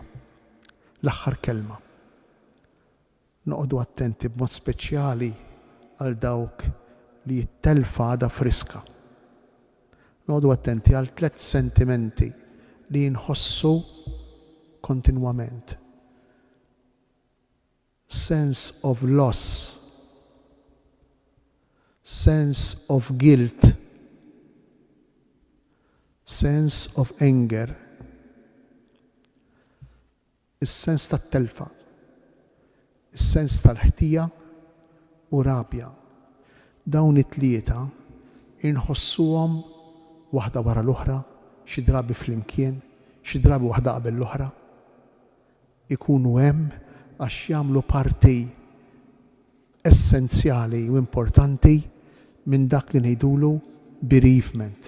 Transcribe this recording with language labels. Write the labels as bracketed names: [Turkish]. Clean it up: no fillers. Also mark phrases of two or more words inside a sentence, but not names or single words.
[Maltese] L-aħħar kelma. Noqogħdu attenti b'mod speċjali għal dawk li t-telfa għadha friska. Noqogħdu attenti għal 3 sentimenti li nħossu kontinwament. [English] Sense of loss, sense of guilt, sense of anger. [Maltese] Is-sens tat-telfa, is-sens tal-ħtija u rabja. Dawn it-tlieta inħossuhom waħda wara l-oħra, xi drabi flimkien, xi drabi waħda qabel l-oħra. Ikunu hemm għax jagħmlu parti essenzjali u importanti minn dak li ngħidulu bereavement.